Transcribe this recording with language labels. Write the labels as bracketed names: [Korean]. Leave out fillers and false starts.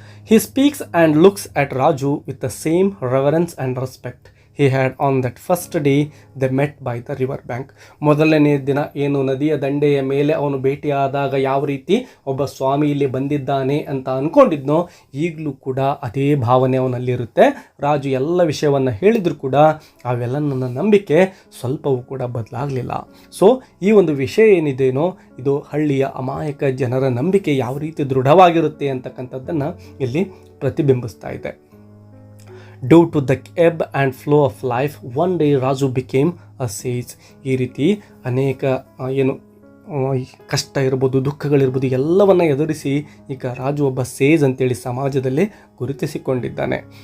[English] He speaks and looks at Raju with the same reverence and respect he had on that first day they met by the river bank. [Kannada] ಮೊದಲನೇ ದಿನ ಏನು ನದಿಯ ದಂಡೆಯ ಮೇಲೆ ಅವನು ಭೇಟಿಯಾದಾಗ ಯಾವ ರೀತಿ ಒಬ್ಬ ಸ್ವಾಮಿ ಇಲ್ಲಿ ಬಂದಿದ್ದಾನೆ ಅಂತ ಅಂದ್ಕೊಂಡಿದ್ನೋ ಈಗಲೂ ಕೂಡ ಅದೇ ಭಾವನೆ ಅವನಲ್ಲಿರುತ್ತೆ. ರಾಜು ಎಲ್ಲ ವಿಷಯವನ್ನು ಹೇಳಿದರೂ ಕೂಡ ಅವೆಲ್ಲ ನನ್ನ ನಂಬಿಕೆ ಸ್ವಲ್ಪವೂ ಕೂಡ ಬದಲಾಗಲಿಲ್ಲ. ಸೊ ಈ ಒಂದು ವಿಷಯ ಏನಿದೆಯೋ ಇದು ಹಳ್ಳಿಯ ಅಮಾಯಕ ಜನರ ನಂಬಿಕೆ ಯಾವ ರೀತಿ ದೃಢವಾಗಿರುತ್ತೆ ಅಂತಕ್ಕಂಥದ್ದನ್ನು ಇಲ್ಲಿ ಪ್ರತಿಬಿಂಬಿಸ್ತಾ ಇದೆ. [English] Due to the ebb and flow of life, one day Raju became a sage. [Kannada] ಈ ರೀತಿ ಅನೇಕ ಏನು ಕಷ್ಟ ಇರ್ಬೋದು, ದುಃಖಗಳಿರ್ಬೋದು ಎಲ್ಲವನ್ನು ಎದುರಿಸಿ ಈಗ ರಾಜು ಒಬ್ಬ ಸೇಜ್ ಅಂತೇಳಿ ಸಮಾಜದಲ್ಲಿ ಗುರುತಿಸಿಕೊಂಡಿದ್ದಾನೆ.